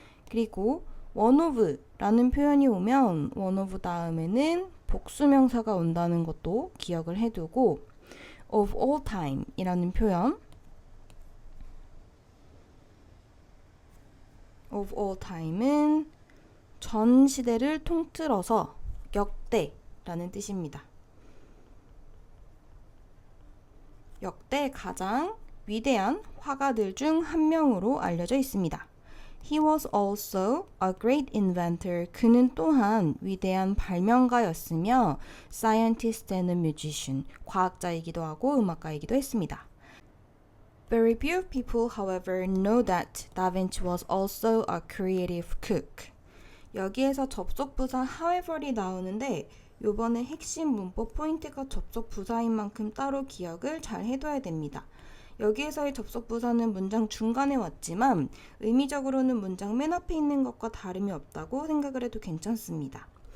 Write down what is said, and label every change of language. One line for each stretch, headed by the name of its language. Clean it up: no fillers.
Korean: 그리고 one of 라는 표현이 오면 one of 다음에는 복수명사가 온다는 것도 기억을 해두고 of all time 이라는 표현 of all time은 전 시대를 통틀어서 역대라는 뜻입니다. 역대 가장 위대한 화가들 중 한 명으로 알려져 있습니다.
English: He was also a great inventor.
Korean: 그는 또한 위대한 발명가였으며
English: scientist and musician.
Korean: 과학자이기도 하고 음악가이기도 했습니다.
English: Very few people, however, know that Da Vinci was also a creative cook.
Korean: 여기에서 접속부사 however이 나오는데 요번에 핵심 문법 포인트가 접속부사인 만큼 따로 기억을 잘 해둬야 됩니다. 여기에서의 접속부사는 문장 중간에 왔지만 의미적으로는 문장 맨 앞에 있는 것과 다름이 없다고 생각을 해도 괜찮습니다.